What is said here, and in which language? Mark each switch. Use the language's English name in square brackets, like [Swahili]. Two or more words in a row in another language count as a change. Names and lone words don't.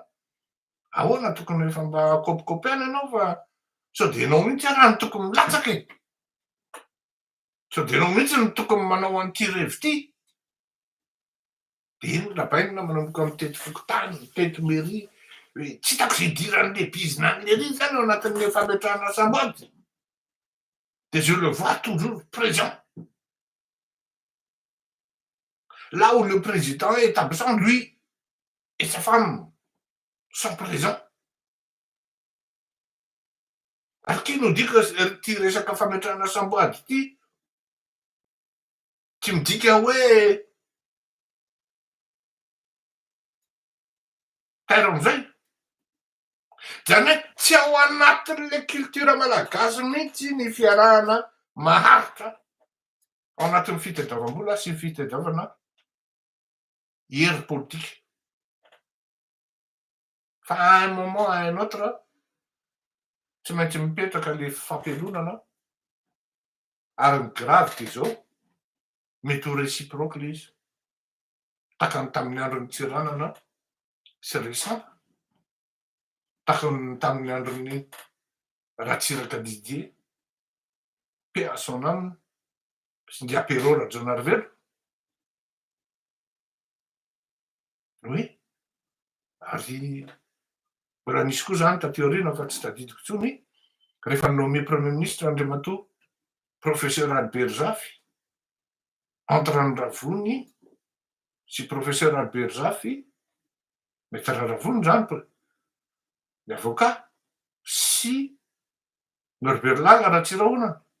[Malagasy] Ahoana tokony efa mba kopikopihana anao fa sao de enao mihitsy raha ny tokony milatsaky e. Sao de enao mihitsy ny tokony manao an'ity revi ty. De iny rapaina manomboka mitety fokotany, mitety mairie hoe tsy hitako zay idiran'le bizina an'lery zany ao anatin'le fametrahana sambady. [French] De je le vois toujours présent. Là où le président est absent, lui et sa femme sont présents. Alors qui nous dit que [Malagasy] ty resaka fametrahana samboady ty tsy midika hoe tairo am'izay. Zany hoe tsy ao anatin'le culture malagasy mihitsy ny fiarahana maharitra ao anatin'ny fitadiavam-bola sy ny fitadiavana hery politika. Fa [French] à un moment à un autre [Malagasy] tsy maintsy mipetraka le fampelonana ary ny grave de zao mety ho réciproque le izy. Takany tamin'ny andron'ny tsiranana sy resanta. Takany tamin'ny andron'ny Ratsiraka Didier, [French] paix à son âme, [Malagasy] sy ndi apéro Rajonarivelo. Oui. Ary mbola nisy koa zany taty aoriana fa tsy tadidiko intsony rehefa [French] nommé premier ministre [Malagasy] Andriamatoa professeur Albert Zafy entre Ravony sy professeur Albert Zafy maître Ravony zany ny avocat sy Norbert Langa Ratsirahonana.